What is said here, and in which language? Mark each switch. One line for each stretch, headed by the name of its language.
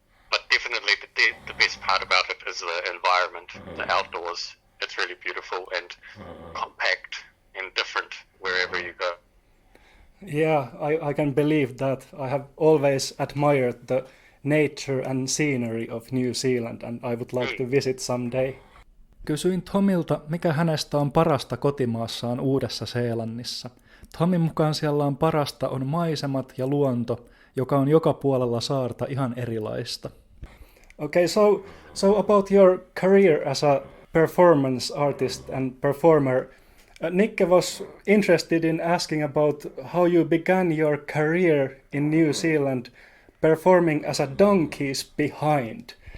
English: But definitely the best part about it is the environment, the outdoors. It's really beautiful and compact and different wherever you go. Yeah, I can believe that. I have always admired the nature and scenery of New Zealand and I would like to visit someday.
Finnish: Kysyin Thomilta, mikä hänestä on parasta kotimaassaan Uudessa-Seelannissa. Thomin mukaan siellä on parasta on maisemat ja luonto, joka on joka puolella saarta ihan erilaista.
English: Okay, so about your career as a performance artist and performer, Nikke was interested in asking about how you began your career in New Zealand performing as a donkey's behind.